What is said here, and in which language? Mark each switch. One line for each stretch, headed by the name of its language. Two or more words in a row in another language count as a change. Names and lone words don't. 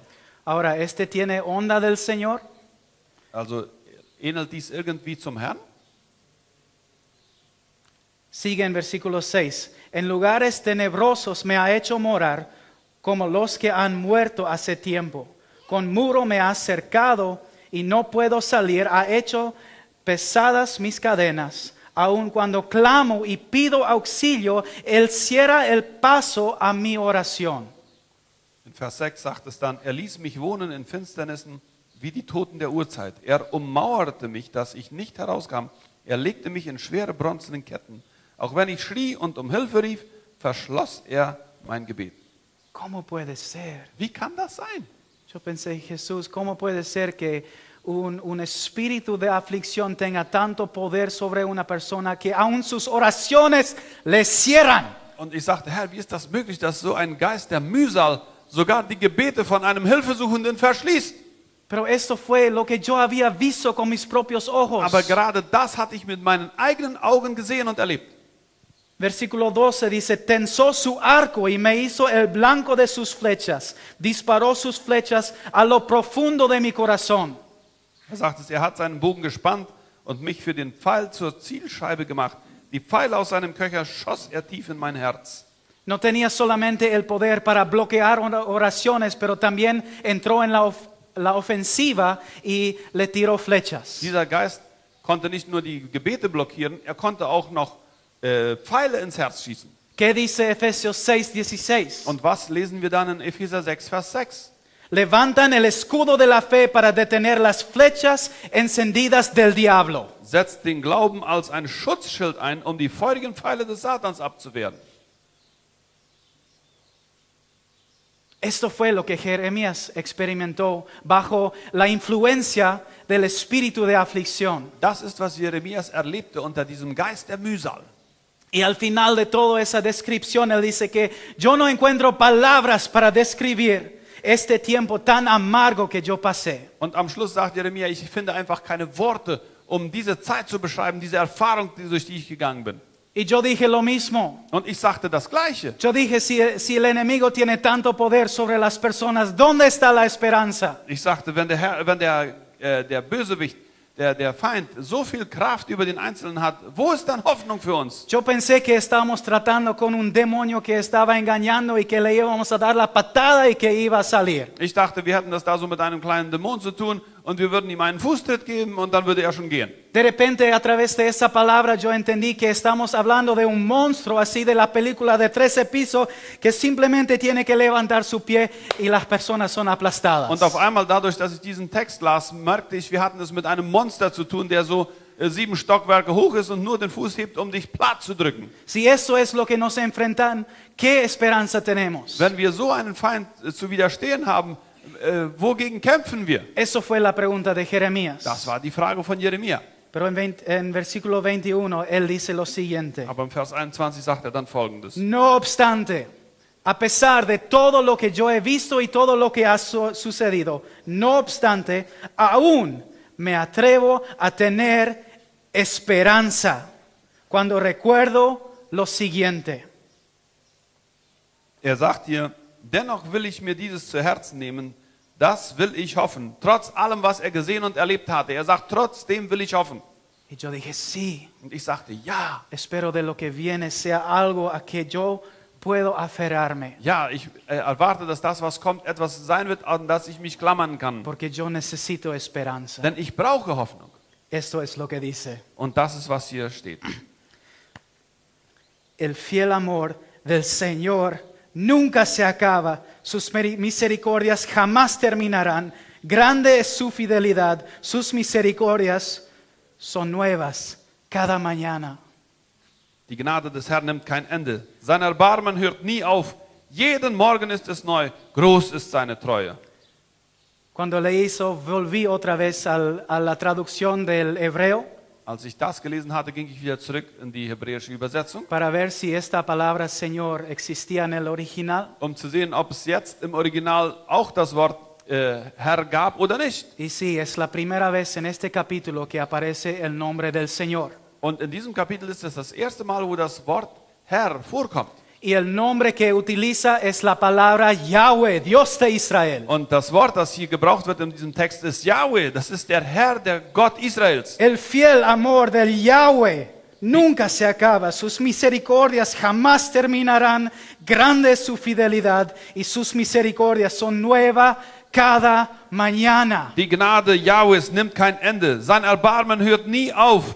Spanish: Ahora, ¿este tiene onda del Señor?
German: Also ähnelt dies irgendwie zum Herrn?
Spanish: Sigue en versículo 6. En lugares tenebrosos me ha hecho morar como los que han muerto hace tiempo. Con muro me ha cercado y no puedo salir. Ha hecho pesadas mis cadenas. Aun cuando clamo y pido auxilio, Él cierra el paso a mi oración.
German: In Vers 6 sagt es dann, er ließ mich wohnen in Finsternissen wie die Toten der Urzeit. Er ummauerte mich, dass ich nicht herauskam. Er legte mich in schwere bronzene Ketten. Auch wenn ich schrie und um Hilfe rief, verschloss er mein Gebet.
Spanish: ¿Cómo puede ser?
German: Wie kann das sein?
Spanish: Yo pensé, Jesús, ¿cómo puede ser que un espíritu de aflicción tenga tanto poder sobre una persona que aún sus oraciones le cierran?
German: Und ich sagte, Herr, wie ist das möglich, dass so ein Geist der Mühsal sogar die Gebete von einem Hilfesuchenden verschließt?
Spanish: Pero esto fue lo que yo había visto con mis propios ojos.
German: Aber gerade das hatte ich mit meinen eigenen Augen gesehen und erlebt.
Spanish: Versículo 12 dice, tensó su arco y me hizo el blanco de sus flechas, disparó sus flechas a lo profundo de mi corazón.
German: Er sagt es, er hat seinen Bogen gespannt und mich für den Pfeil zur Zielscheibe gemacht. Die Pfeile aus seinem Köcher schoss er tief in mein Herz.
Spanish: No tenía solamente el poder para bloquear oraciones, pero también entró en la ofensiva y le tiró flechas.
German: Dieser Geist konnte nicht nur die Gebete blockieren, er konnte auch noch Pfeile ins Herz schießen.
Spanish: ¿Qué dice Efesios 6:16?
German: Und was lesen wir dann in Epheser 6, Vers 6?
Spanish: Levantan el escudo de la fe para detener las flechas encendidas del diablo.
German: Setzt den Glauben als ein Schutzschild ein, um die feurigen Pfeile des Satans abzuwehren.
Spanish: Esto fue lo que Jeremías experimentó bajo la influencia del espíritu de aflicción.
German: Das ist, was Jeremias erlebte unter diesem Geist der Mühsal.
Spanish: Y al final de toda esa descripción, él dice que yo no encuentro palabras para describir este tiempo tan amargo que yo pasé.
German: Und am Schluss sagt Jeremia, ich finde einfach keine Worte, um diese Zeit zu beschreiben, diese Erfahrung, durch die ich gegangen bin.
Spanish: Y yo dije lo mismo.
German: Und ich sagte das Gleiche.
Spanish: Yo dije, si el enemigo tiene tanto poder sobre las personas, ¿dónde está la esperanza?
German: Ich sagte, wenn der Bösewicht, der Feind so viel Kraft über den Einzelnen hat, wo ist dann Hoffnung für uns?
Spanish: Yo pensé que estábamos tratando con un demonio que estaba engañando y que le íbamos a dar la patada y que iba a salir.
German: Ich dachte, wir hätten das da so mit einem kleinen Dämon zu tun und wir würden ihm einen Fußtritt geben und dann würde er schon gehen.
Spanish: De repente, a través de esa palabra, yo entendí que estamos hablando de un monstruo, así de la película de 13 pisos, que simplemente tiene que levantar su pie y las personas son aplastadas.
German: Und auf einmal, dadurch, dass ich diesen Text las, merkte ich, wir hatten es mit einem Monster zu tun, der so 7 Stockwerke hoch ist und nur den Fuß hebt, um dich platt zu drücken.
Spanish: Si eso es lo que nos enfrentan, ¿qué esperanza tenemos?
German: Wenn wir so einen Feind zu widerstehen haben, wogegen kämpfen wir?
Spanish: Eso fue la pregunta de Jeremías.
German: Das war die Frage von Jeremia.
Spanish: Pero en versículo 21, él dice lo siguiente.
German: Aber im Vers 21 sagt er dann Folgendes.
Spanish: No obstante, a pesar de todo lo que yo he visto y todo lo que ha sucedido, no obstante, aún me atrevo a tener esperanza cuando recuerdo lo siguiente.
German: Er sagt hier, dennoch will ich mir dieses zu Herzen nehmen, das will ich hoffen, trotz allem, was er gesehen und erlebt hatte. Er sagt, trotzdem will ich hoffen.
Spanish: Y yo dije, sí,
German: Und ich sagte, ja,
Spanish: espero de lo que viene sea algo a que yo puedo aferrarme,
German: ja, ich erwarte, dass das, was kommt, etwas sein wird, an das ich mich klammern kann.
Spanish: porque yo necesito esperanza.
German: Denn ich brauche Hoffnung.
Spanish: Esto es lo que dice.
German: Und das ist, was hier steht.
Spanish: El fiel amor del Señor nunca se acaba, sus misericordias jamás terminarán. Grande es su fidelidad, sus misericordias son nuevas cada mañana.
German: Die Gnade des Herrn nimmt kein Ende. Sein Erbarmen hört nie auf. Jeden Morgen ist es neu. Groß ist seine Treue.
Spanish: Cuando leí eso, volví otra vez a la traducción del hebreo
German: Als ich das gelesen hatte, ging ich wieder zurück in die hebräische Übersetzung,
Spanish: para ver si esta palabra Señor existía en el original.
German: um zu sehen, ob es jetzt im Original auch das Wort Herr gab oder nicht.
Spanish: Y sí, es la primera vez en este capítulo que aparece el nombre del Señor.
German: Und in diesem Kapitel ist es das erste Mal, wo das Wort Herr vorkommt.
Spanish: Y el nombre que utiliza es la palabra Yahweh, Dios de Israel.
German: Und das Wort, das hier gebraucht wird in diesem Text, ist Yahweh. Das ist der Herr, der Gott Israels.
Spanish: El fiel amor del Yahweh nunca se acaba, sus misericordias jamás terminarán, grande es su fidelidad y sus misericordias son nuevas cada mañana.
German: Die Gnade Jahwes nimmt kein Ende. Sein Erbarmen hört nie auf.